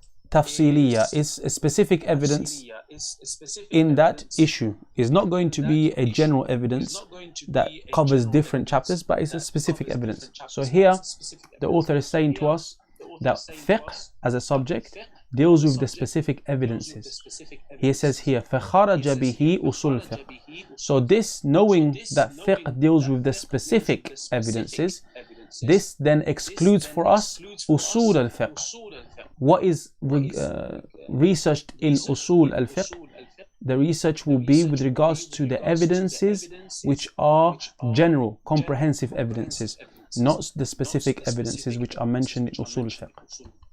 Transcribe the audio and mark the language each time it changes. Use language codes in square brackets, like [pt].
[en] tafsiliyya, is a specific evidence in that issue. It's not going to be a general evidence that covers different chapters, but it's a specific evidence. So here the author is saying to us that fiqh as a subject deals with the specific evidences. He says here, [ar] فَخَرَجَ بِهِ أُصُولُ الْفِقْهِ. [en] So this, knowing that fiqh deals with the specific evidences, this then excludes for us usul al-fiqh. What is researched in usul al-fiqh? The research will be with regards to the evidences which are general, comprehensive evidences, not the specific evidences which are mentioned in usul al-fiqh.